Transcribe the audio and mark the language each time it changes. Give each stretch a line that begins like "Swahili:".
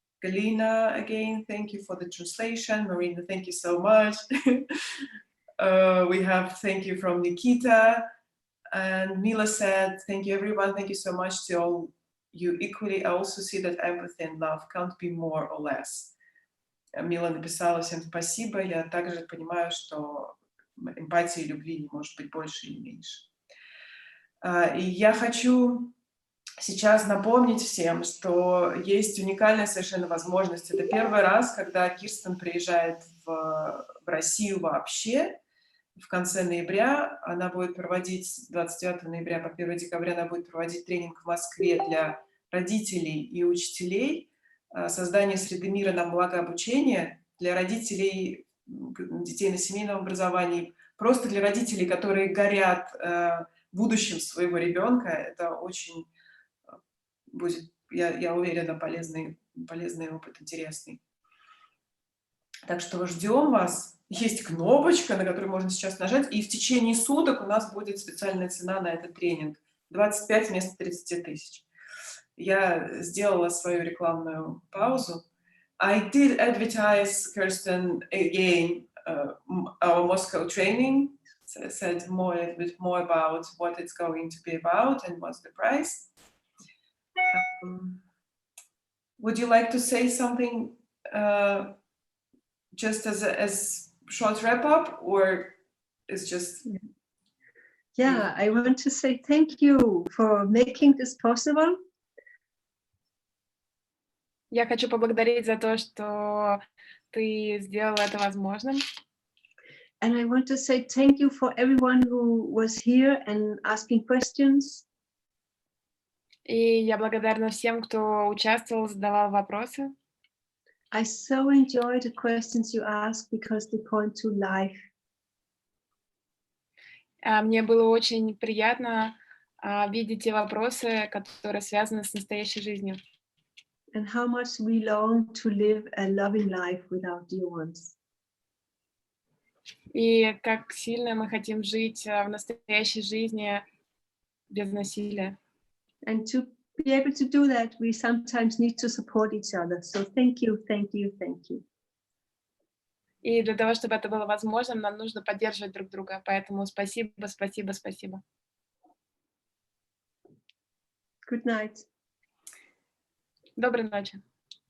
English: Galina, again, thank you for the translation. Marina, thank you so much. We have thank you from Nikita. And Mila said, thank you, everyone. Thank you so much to all you equally. I also see that empathy and love can't be more or less.
Russian: Мила написала всем спасибо. Я также понимаю, что эмпатии и любви не может быть больше или меньше. И я хочу сейчас напомнить всем, что есть уникальная совершенно возможность. Это первый раз, когда Кирстен приезжает в Россию вообще. В конце ноября она будет проводить, с 29 ноября по 1 декабря она будет проводить тренинг в Москве для родителей и учителей. Создание среды мира на благо обучения для родителей, детей на семейном образовании, просто для родителей, которые горят будущим своего ребенка. Это очень будет, я уверена, полезный опыт, интересный. Так что ждем вас. Есть кнопочка, на которую можно сейчас нажать, и в течение суток у нас будет специальная цена на этот тренинг. 25 вместо 30 тысяч. Я сделала свою рекламную паузу.
English: I did advertise, Kirsten, again, our Moscow training. So I said a little bit more about what it's going to be about and what's the price. Would you like to say something just as a short wrap up, or is just... Yeah, I want to say thank you for making this possible.
Russian: Я хочу поблагодарить за то, что ты сделала это возможным.
English: And I want to say thank you for everyone who was here and asking questions.
Russian: И я благодарна всем, кто участвовал, задавал вопросы.
English: I so enjoy the questions you ask because they point to life.
Russian: Мне было очень приятно видеть те вопросы, которые связаны с настоящей жизнью.
English: And how much we long to live a loving life with our dear ones.
Russian: И как сильно мы хотим жить в настоящей жизни без насилия.
English: And to be able to do that, we sometimes need to support each other. So thank you, thank you, thank you.
Russian: И для того, чтобы это было возможным, нам нужно поддерживать друг друга. Поэтому спасибо, спасибо, спасибо.
English: Good night.
Russian: Доброй ночи. Спасибо всем. До свидания.